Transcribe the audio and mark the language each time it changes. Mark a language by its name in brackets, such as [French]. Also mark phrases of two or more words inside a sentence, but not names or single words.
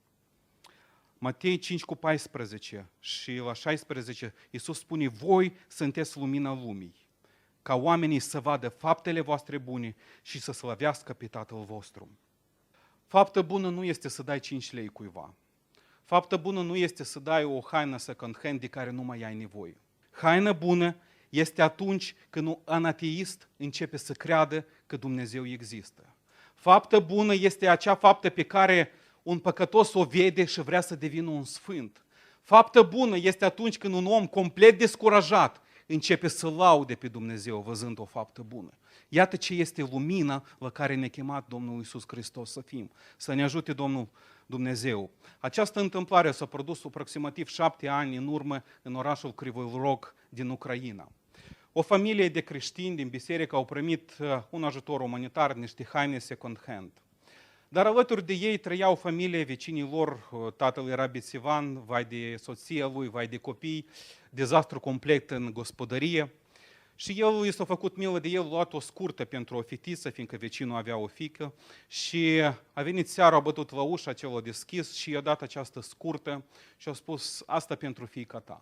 [Romanian] Matei 5:14 și la 16, Iisus spune, voi sunteți lumina lumii, ca oamenii să vadă faptele voastre bune și să slăvească pe Tatăl vostru. Faptă bună nu este să dai 5 lei cuiva. Faptă bună nu este să dai o haină [English] second hand [Romanian] de care nu mai ai nevoie. Haină bună este atunci când un ateist începe să creadă că Dumnezeu există. Faptă bună este acea faptă pe care un păcătos o vede și vrea să devină un sfânt. Faptă bună este atunci când un om complet descurajat începe să laude pe Dumnezeu văzând o faptă bună. Iată ce este lumina la care ne-a chemat Domnul Iisus Hristos să fim. Să ne ajute Domnul Dumnezeu. Această întâmplare s-a produs aproximativ 7 ani în urmă în orașul Kryvyi Rog din Ucraina. O familie de creștini din biserică au primit un ajutor umanitar, niște haine [English] second hand. [Romanian] Dar alături de ei trăia o familie, vecinii lor, tatăl era bețivan, vai de soția lui, vai de copii, dezastru complet în gospodărie. Și el i s-a făcut milă de el, a luat o scurtă pentru o fetiță, fiindcă vecinul avea o fiică, și a venit seara, a bătut la ușă, cel a deschis și i-a dat această scurtă și a spus, asta pentru fiica ta.